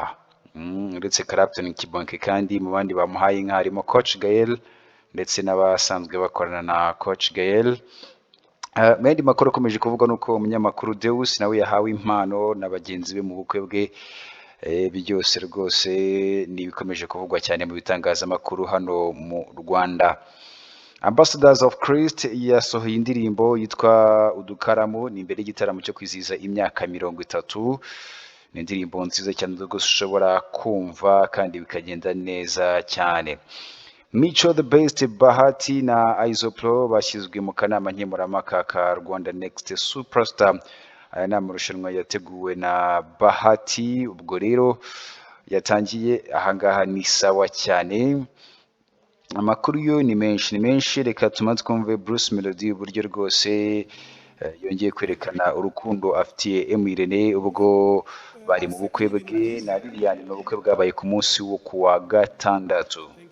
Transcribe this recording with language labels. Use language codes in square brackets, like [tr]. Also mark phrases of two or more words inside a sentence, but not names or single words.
[rw] Uretse Clapton Kibonke kandi mu bandi bamuhaye inka harimo Coach Gael ndetse n'abasanzwe bakorana na Coach Gael. Mendi makuru akomeje kuvuga nuko umunyamakuru Deus nawe yahawe impano na bagenzi be mu bukwe bwe. Byose rwose ni bikomeje kuvugwa cyane mu bitangazamakuru hano mu Rwanda. Ambassadors of Christ yasohoye indirimbo yitwa Udukaramu ni imbere y'igitaramo cyo kwizihiza imyaka 30. Ni indirimbo nziza cyane rwose ushobora kumva kandi bikagenda neza cyane. Micho the Best, Bahati na Isopro bashyizwe mu kanama nkemurampaka ka Rwanda Next Superstar. Aya ni amarushanwa yateguwe na Bahati, ubwo rero yatangiye ahangaha ni sawa cyane. Amakuru yo ni menshi, reka tumaze kumve Bruce Melody uburyo rwose yongeye kwerekana urukundo afitiye Irene ubwo bari mu bukwe bwe na Liliane mu bukwe bwabaye ku munsi wo kuwa gatandatu.